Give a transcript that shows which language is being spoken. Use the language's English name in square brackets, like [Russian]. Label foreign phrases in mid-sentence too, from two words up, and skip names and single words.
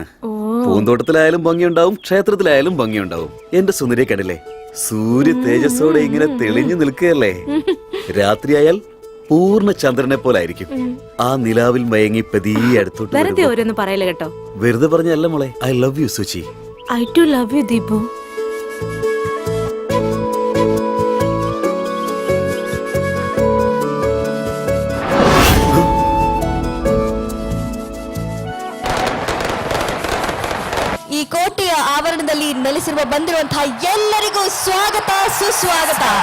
[Malayalam] പൂന്തോട്ടത്തിലായാലും ഭംഗിയുണ്ടാവും, ക്ഷേത്രത്തിലായാലും ഭംഗിയുണ്ടാവും. എന്റെ സുന്ദരിയെ കണ്ടില്ലേ, സൂര്യ തേജസ്സോടെ ഇങ്ങനെ തെളിഞ്ഞു നിൽക്കുകയല്ലേ. രാത്രിയായാൽ പൂർണ്ണ ചന്ദ്രനെ പോലായിരിക്കും. ആ നിലാവിൽ മയങ്ങി പതിയെ അടുത്തോട്ട്. വെറുതെ ഓരോന്ന് പറയല കേട്ടോ. വെറുതെ പറഞ്ഞല്ല മോളെ. [English] I love you [Malayalam] സുചി. [English] I too love you ദീപു. [Kannada] ಈ ಕೋಟೆಯ ಆವರಣದಲ್ಲಿ ನೆಲೆಸಿರುವ ಬಂದಿರುವಂತಹ ಎಲ್ಲರಿಗೂ ಸ್ವಾಗತ ಸುಸ್ವಾಗತ.